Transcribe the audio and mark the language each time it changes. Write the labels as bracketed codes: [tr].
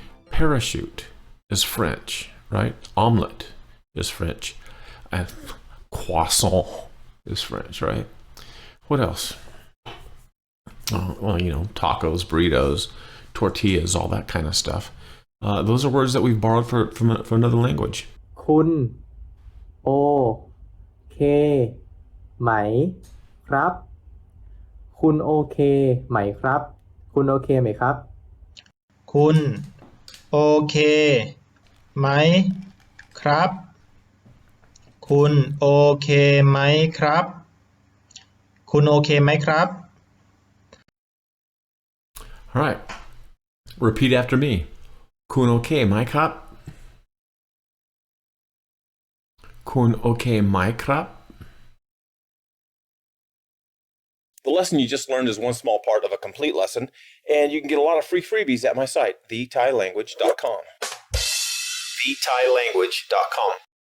[en] Parachute is French, right? Omelette is French. And croissant is French, right? What else? Well, tacos, burritos, tortillas, all that kind of stuff. Those are words that we've borrowed from another language. [th] คุณโอเคไหมครับคุณโอเคไหมครับคุณโอเคไหมครับ คุณโอเคไหมครับคุณโอเคไหมครับคุณโอเคไหมครับ [en] All right. Repeat after me. [th] คุณโอเคไหมครับคุณโอเคไหมครับ [en] The lesson you just learned is one small part of a complete lesson, and you can get a lot of free freebies at my site, TheThaiLanguage.com. TheThaiLanguage.com